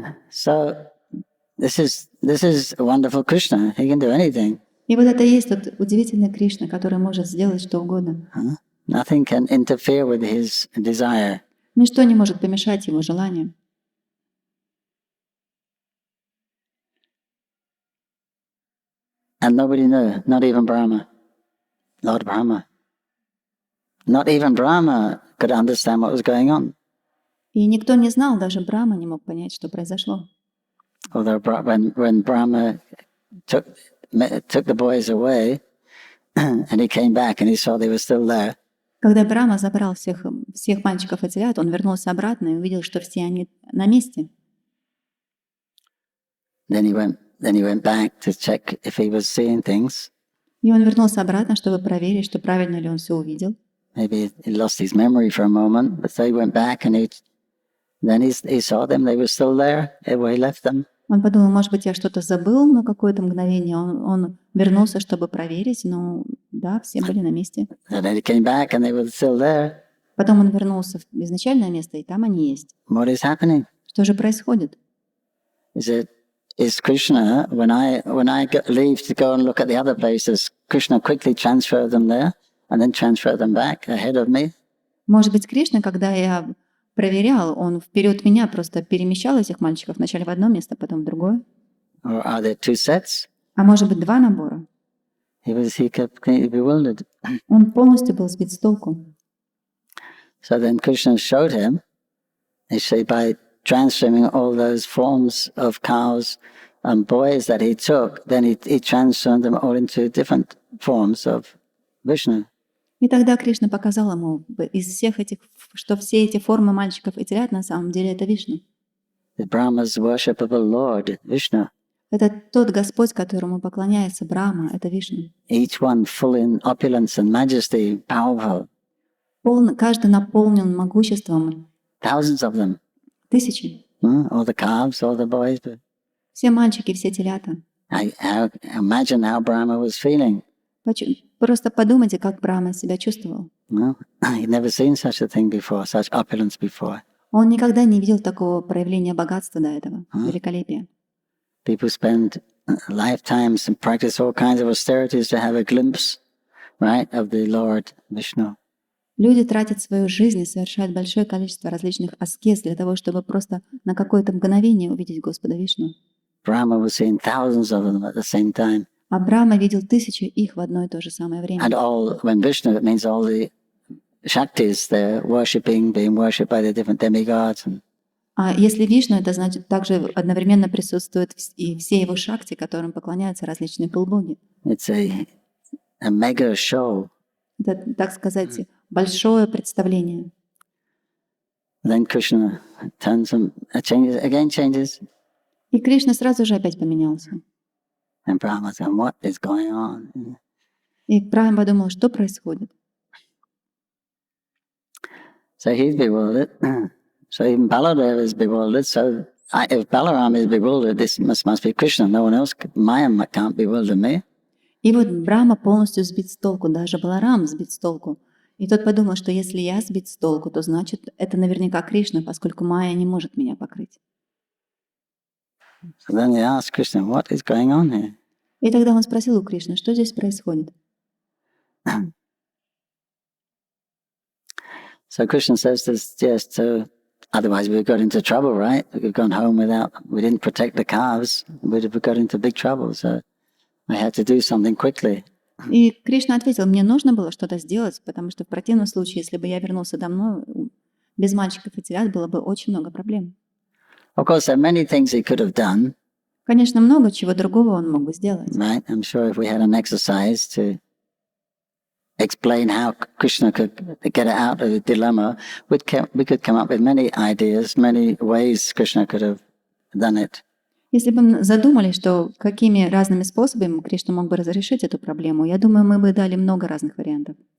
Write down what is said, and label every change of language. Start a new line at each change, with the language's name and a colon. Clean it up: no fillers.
English: So this is a wonderful Krishna. He can do anything.
Russian: И вот это и есть тот удивительный Кришна, который может сделать что угодно.
English: Nothing can interfere with his desire.
Russian: Ничто не может помешать его желанию.
English: And nobody knew, not even Brahma, Lord Brahma. Not even Brahma could understand what was going on.
Russian: И никто не знал, даже Брахма не мог понять, что произошло.
English: Although when Brahma took the boys away, and he came back and he saw they were still there.
Russian: Когда Брахма забрал всех мальчиков и телят, он вернулся обратно и увидел, что все они на месте.
English: Then he went back to check if he was seeing things.
Russian: И он вернулся обратно, чтобы проверить, что правильно ли он все увидел.
English: Maybe he lost his memory for a moment, but so he went back and he saw them. They were still there where he left them.
Russian: Он подумал, может быть, я что-то забыл на какое-то мгновение. Он вернулся, чтобы проверить, но да, все были на месте.
English: And then he came back and they were still there.
Russian: Потом он вернулся в изначальное место, и там они есть.
English: What is happening?
Russian: Что же происходит?
English: Is Krishna, when I leave to go and look at the other places, Krishna quickly transfer them there and then transfer them back ahead of me?
Russian: Может быть, Кришна, когда я проверял, он вперед меня просто перемещал этих мальчиков вначале в одно место, потом в другое.
English: Or are there two sets?
Russian: А может быть, два набора?
English: He kept completely bewildered.
Russian: Он полностью был сбит с толку.
English: So then Krishna showed him, by transferring all those forms of cows and boys that he took, then he transformed them all into different forms of Vishnu.
Russian: И тогда Кришна показал ему из всех этих, что все эти формы мальчиков и телят на самом деле это Вишну.
English: The Brahma's worshipable Lord, Vishnu.
Russian: Это тот Господь, которому поклоняется Брахма, это Вишну.
English: Each one full in opulence and majesty, powerful.
Russian: Каждый наполнен могуществом.
English: Thousands of them.
Russian: Тысячи.
English: All the calves, all the boys.
Russian: Все мальчики, все телята.
English: Imagine how Brahma was feeling.
Russian: Просто подумайте, как Брахма себя чувствовал.
English: He'd never seen such a thing before, such opulence before.
Russian: Он никогда не видел такого проявления богатства до этого, великолепия.
English: People spend lifetimes and practice all kinds of austerities to have a glimpse, right, of the Lord Vishnu.
Russian: Люди тратят свою жизнь и совершают большое количество различных аскез для того, чтобы просто на какое-то мгновение увидеть Господа Вишну.
English: Brahma was seeing thousands of them at the same time.
Russian: А Брахма видел тысячи их в одно и то же самое время.
English: And all, when Vishnu, it means all the Shaktis, they're being worshipped by the different demigods.
Russian: А если Вишну, это значит также одновременно присутствуют и все его шакти, которым поклоняются различные полубоги.
English: It's a mega show.
Russian: Это, так сказать, большое представление.
English: Then Krishna turns and changes.
Russian: И Кришна сразу же опять поменялся.
English: And Brahma said, "What is going on?"
Russian: И Брахма подумал, что происходит.
English: So he's bewildered. So even Baladeva is bewildered. So if Balaram is bewildered, this must be Krishna. No one else, Maya can't bewilder me.
Russian: И вот Брахма полностью сбит с толку, даже Баларам сбит с толку. И тот подумал, что если я сбит с толку, то значит это наверняка Кришна, поскольку Майя не может меня покрыть.
English: So then he asked Krishna, "What is going on here?"
Russian: И тогда он спросил у Кришны, что здесь происходит.
English: So Krishna says this just to, otherwise we got into trouble, right? We've gone home we didn't protect the calves, we'd have got into big trouble. So I had to do something quickly.
Russian: И Кришна ответил, мне нужно было что-то сделать, потому что в противном случае, если бы я вернулся домой, без мальчиков и телят было бы очень много проблем.
English: Of course, there are many things he could have done.
Russian: Конечно, много чего другого он мог бы сделать.
English: Right? I'm sure if we had an exercise to explain how Krishna could get out of the dilemma, we could come up with many ideas, many ways Krishna could have done it.
Russian: Если бы мы задумались, что какими разными способами Кришна мог бы разрешить эту проблему, я думаю, мы бы дали много разных вариантов.